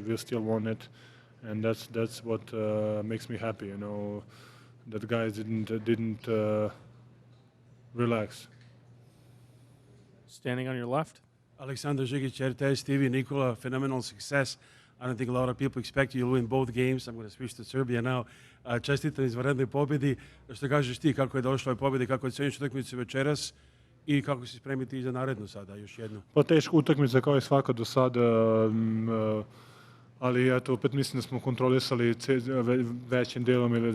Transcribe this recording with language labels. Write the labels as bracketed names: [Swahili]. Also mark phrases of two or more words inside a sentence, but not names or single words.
[English] We still want it, and that's what makes me happy. You know, that guys didn't relax. Standing on your left. Aleksandar Žigić, RTS TV, Nikola, phenomenal success. I don't think a lot of people expect you to win both games. I'm going to switch to Serbia now. [Serbian] Čestitam izvanrednoj pobjedi. Što kažeš ti, kako je došlo je pobjedi, kako oceniš utakmicu večeras i kako se spremiti za narednu sada, još jednu? Pa teška utakmica kao i svaka do sada, ali eto, opet mislim da smo kontrolisali većim delom ili